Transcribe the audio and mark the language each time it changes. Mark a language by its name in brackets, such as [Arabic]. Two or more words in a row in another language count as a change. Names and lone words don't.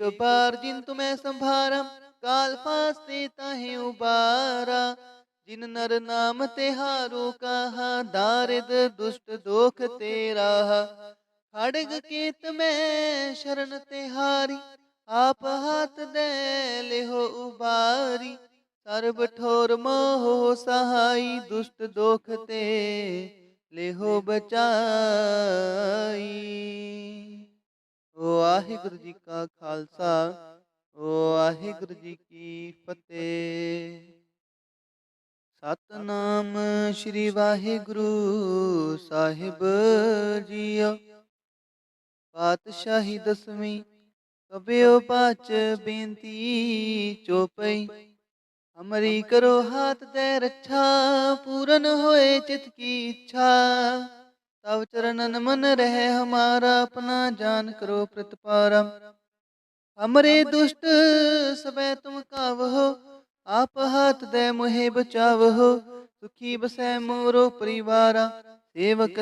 [Hindi] बार जिन तुम्हें संभारा काल फास्ते ताहे उबारा जिन नर नाम तिहारो कहा दारिद दुष्ट दोख तेरा खड़ग केत में शरण तिहारी आप हाथ दे लेहो उबारी सर्ब ठोर मोह सहाई दुष्ट दोख ते लेहो बचाई। [Punjabi] ਵਾਹਿਗੁਰੂ ਜੀ ਕਾ ਖਾਲਸਾ ਵਾਹਿਗੁਰੂ ਜੀ ਕੀ ਫਤਿਹ। ਸਤਿਨਾਮ ਸ੍ਰੀ ਵਾਹਿਗੁਰੂ ਸਾਹਿਬ ਜੀਓ। [Hindi] पातशाही दसवीं कबियो पाच बेनती चौपई हमारी करो हाथ दे रक्षा पूरन होए चित की इच्छा तब चरणन मन रहे हमारा अपना जान करो प्रतिपारा हमरे दुष्ट सबे तुम कावहो आप हाथ दे मुहे बचावहो सुखी बसै मोरो परिवारा सेवक